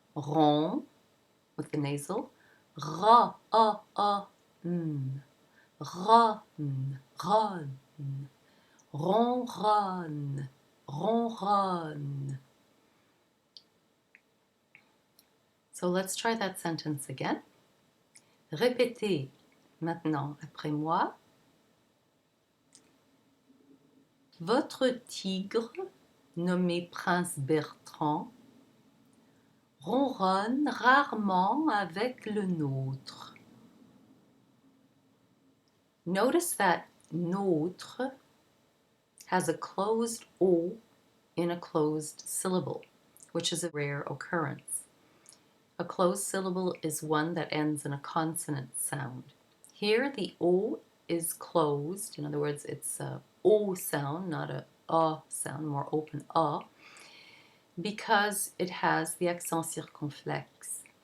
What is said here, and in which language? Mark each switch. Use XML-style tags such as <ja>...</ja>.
<en>Ron with the nasal, ra, n, ron, ron, ronronne, ronronne. So let's try that sentence again.</en> <fr>Répétez maintenant après moi. Votre tigre, nommé Prince Bertrand, ronronne rarement avec le nôtre.</fr> <en>Notice that nôTRe has a closed O in a closed syllable, which is a rare occurrence. A closed syllable is one that ends in a consonant sound. Here the O is closed, in other words, it's a O sound, not a sound, more open because it has the accent circonflexe.</en>